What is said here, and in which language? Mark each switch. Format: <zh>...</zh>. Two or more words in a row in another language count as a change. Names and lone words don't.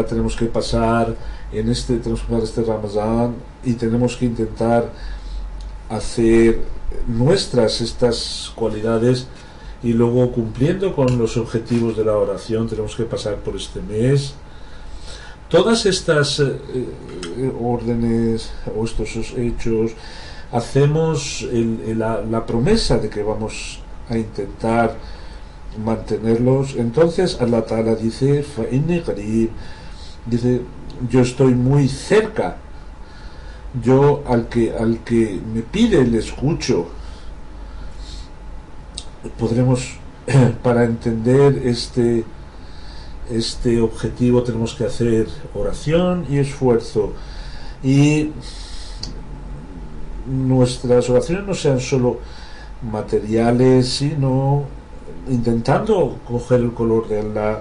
<es>Tenemos que pasar este Ramadán y tenemos que intentar hacer nuestras estas cualidades, y luego, cumpliendo con los objetivos de la oración, tenemos que pasar por este mes. Todas estas órdenes o estos hechos, hacemos la promesa de que vamos a intentar mantenerlos. Entonces</es> <ar>الله تعالى</ar> <es>dice:</es> <ar>فإني قريب,</ar> <es>dice, yo estoy muy cerca, yo al que me pide le escucho. Podremos para entender este objetivo tenemos que hacer oración y esfuerzo, y nuestras oraciones no sean solo materiales, sino intentando coger el color de Allah.</es>